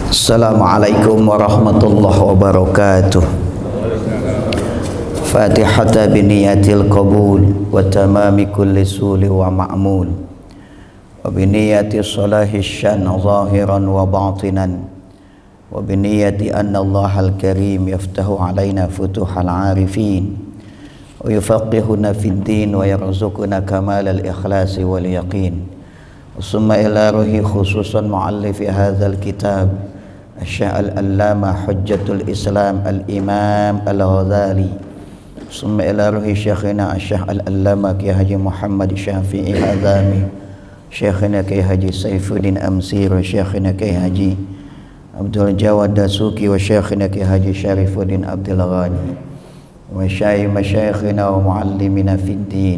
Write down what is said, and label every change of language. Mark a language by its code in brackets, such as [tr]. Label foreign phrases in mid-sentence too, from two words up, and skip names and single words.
[ar] السلام عليكم ورحمة الله وبركاته. الفاتحة بنية القبول وتمام كل سول ومأمول وبنية صلاح الشأن ظاهرا وباطنا وبنية أن الله الكريم يفتح علينا فتوح العارفين ويفقهنا في الدين ويرزقنا كمال الإخلاص واليقين. ثم إلى روح خصوصا مؤلف هذا الكتاب الشيخ العلامة حجة الإسلام الإمام الغزالي. Summa ila ruhi syekhina Asy-Syaikh al-Allamah Kiai Haji Muhammad Syafi'i Hazami, syekhina Kiai Haji Saifuddin Amsir, syekhina Kiai Haji Abdul Jawad Dasuki, wa syekhina Kiai Haji Syarifuddin Abdul Ghani, wa masyayikhina wa muallimina fid din.